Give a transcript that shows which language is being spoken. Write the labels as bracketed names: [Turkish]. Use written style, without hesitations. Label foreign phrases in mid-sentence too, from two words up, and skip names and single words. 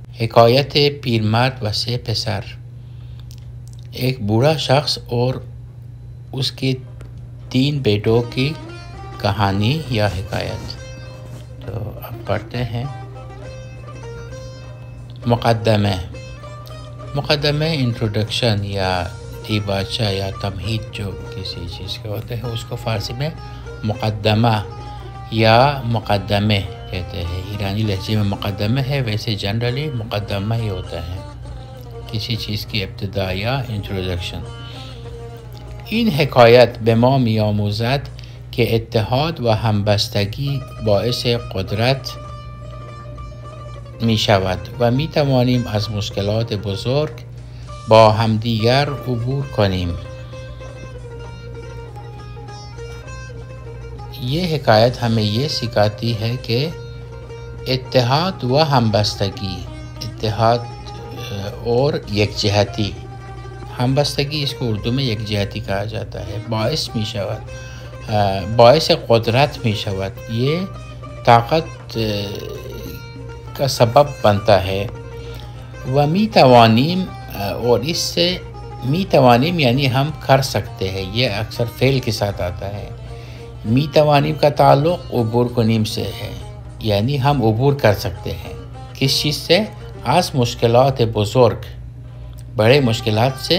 [Persian] حکایت پیرمرد و 3 پسر. [Urdu] ایک بوڑھا شخص اور اس کے 3 بیٹوں کی کہانی یا حکایت. تو اب پڑھتے ہیں. مقدمہ انٹروڈکشن یا دیباچہ یا تمہید جو کسی چیز کے ہوتے ہیں اس کو فارسی میں مقدمہ یا مقدمے کہتے ہیں. ایرانی لہجے میں مقدمہ ہے، ویسے جنرلی مقدمہ ہی ہوتا ہے، کسی چیز کی ابتدا یا انٹروڈکشن. [Persian] این حکایت به ما می‌آموزد که اتحاد و همبستگی باعث قدرت می‌شود و می‌توانیم از مشکلات بزرگ با همدیگر عبور کنیم. [Urdu] یہ حکایت ہمیں یہ سکھاتی ہے کہ [Persian] اتحاد و ہمبستگی، [Urdu] اتحاد اور یکجہتی، ہمبستگی اس کو اردو میں یکجہتی کہا جاتا ہے. [Persian] باعث میشود، باعث قدرت میشود، [Urdu] یہ طاقت کا سبب بنتا ہے. [Persian] و میتوانیم، [Urdu] اور اس سے میتوانیم یعنی ہم کر سکتے ہیں، یہ اکثر فعل کے ساتھ آتا ہے. میتوانیم کا تعلق [Persian] عبور کنیم [Urdu] سے ہے، یعنی ہم عبور کر سکتے ہیں. کس چیز سے؟ [Persian] از مشکلات بزرگ، [Urdu] بڑے مشکلات سے.